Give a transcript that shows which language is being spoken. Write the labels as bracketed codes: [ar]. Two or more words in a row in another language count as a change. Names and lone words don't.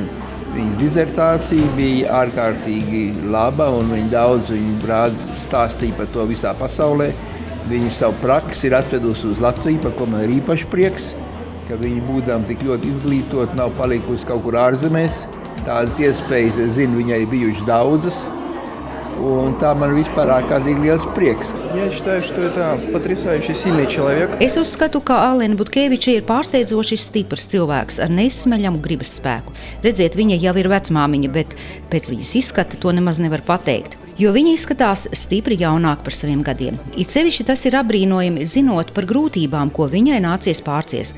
[lv] Viņas disertācija bija ārkārtīgi laba, un viņa stāstīja par to visā pasaulē. Viņa savu praksi ir atvedusi uz Latviju, par ko man ir īpaši prieks, ka viņa būdām tik ļoti izglītot, nav palikusi kaut kur ārzemēs. Tādas iespējas, es zinu, viņai bijuši daudzas, un tā man vispār ārkārtīgi liels prieks. [ru] Я считаю, что это потрясающий сильный человек. [lv] Es uzskatu, ka Alena Butkēviča ir pārsteidzoši stiprs cilvēks ar neizsmeļamu gribas spēku. Redziet, viņa jau ir vecmāmiņa, bet pēc viņas izskata to nemaz nevar pateikt. Jo viņa izskatās stipri jaunāk par saviem gadiem. It sevišķi tas ir apbrīnojami, zinot par grūtībām, ko viņai nācies pārciest.